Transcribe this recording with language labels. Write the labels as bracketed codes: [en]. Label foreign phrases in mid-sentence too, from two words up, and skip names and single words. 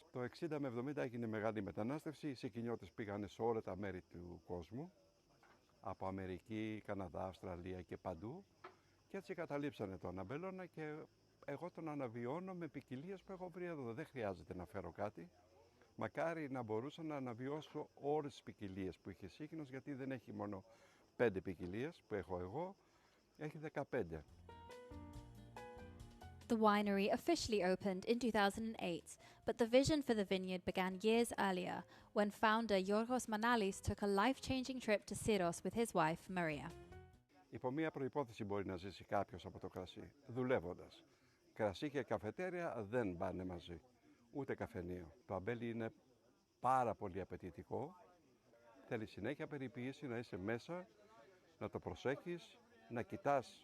[el] Το 60 με 70 έγινε μεγάλη μετανάστευση, οι Σικινιώτες πήγανε σε όλα τα μέρη του κόσμου, από Αμερική, Καναδά, Αυστραλία και παντού, και έτσι καταλήψανε τον αμπελώνα και εγώ τον αναβιώνω με ποικιλίες που έχω βρει εδώ. Δεν χρειάζεται να φέρω κάτι. Μακάρι να μπορούσα να αναβιώσω όλες τις ποικιλίες που είχε Σίκινος, γιατί δεν έχει μόνο 5 ποικιλίες που έχω εγώ, έχει 15. [en] The winery officially opened in 2008, but the vision for the vineyard began years earlier when founder Yorgos Manalis took a life-changing trip to Syros with his wife, Maria. [el] Υπό μία προϋπόθεση μπορεί να ζήσει κάποιος από το κρασί, δουλεύοντας. Κρασί και καφετέρια δεν πάνε μαζί, ούτε καφενείο. Το αμπέλι είναι πάρα πολύ απαιτητικό, θέλει συνέχεια περιποίηση, να είσαι μέσα, να το προσέχεις, να κοιτάς.